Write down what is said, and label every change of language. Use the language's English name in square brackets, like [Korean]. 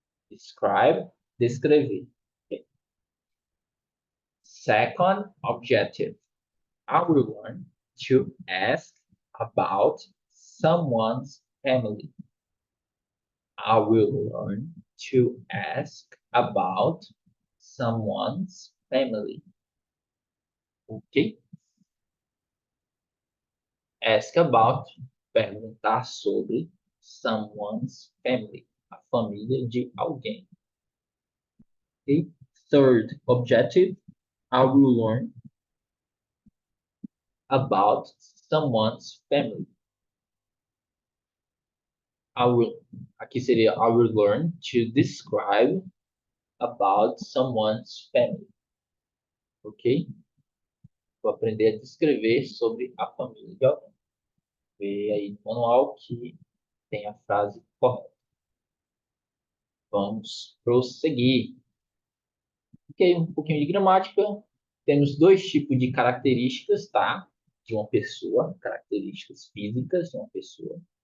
[English] Describe, [Portuguese] descrever. [English] Okay. Second objective, I will learn to ask about someone's family. I will learn to ask about someone's family. Ok? Ask about, [Portuguese] perguntar sobre [English] someone's family, [Portuguese] a família de alguém. Okay? [English] Third objective, I will learn about someone's family. [Portuguese] Aqui seria [English] I will learn to describe about someone's family. Ok? [Portuguese] Vou aprender a descrever sobre a família de alguém. Vê aí no manual que tem a frase correta. Vamos prosseguir. Ok, um pouquinho de gramática. Temos dois tipos de características, tá? De uma pessoa, características físicas de uma pessoa.